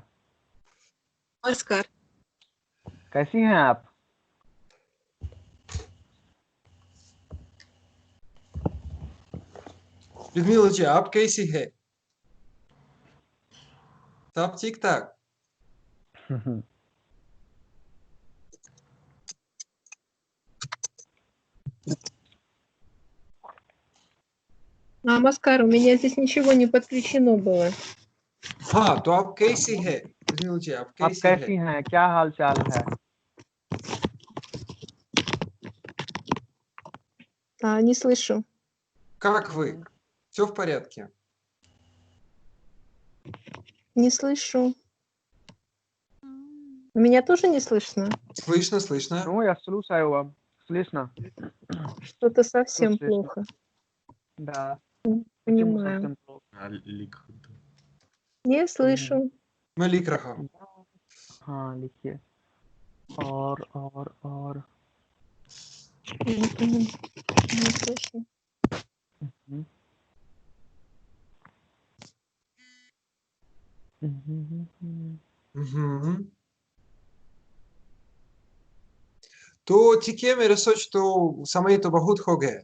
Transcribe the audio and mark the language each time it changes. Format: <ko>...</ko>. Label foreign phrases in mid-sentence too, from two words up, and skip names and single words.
<hi>नमस्कार। कैसी हैं आप? लुदमिला जी आप कैसी है? सब ठीक ठाक?</hi> <ru>Намаскар, у меня здесь ничего не подключено было.</ru> <hi>हाँ, तो आप कैसी है लुदमिला जी, आप कैसी हैं? क्या हाल चाल है?</hi> <ru>Не слышу. Как вы? Все в порядке? Не слышу. Меня тоже не слышно? Слышно. Ну, я слушаю вам. Слышно. Что-то совсем плохо. Да. Не понимаю. Не слышу.</ru> <hi>मैं लिख रहा हूँ। हाँ, लिखिए। और</hi> <ru>Не слышно.</ru> <hi>तो ठीक है, मेरा सोच तो समय तो बहुत हो गया।</hi>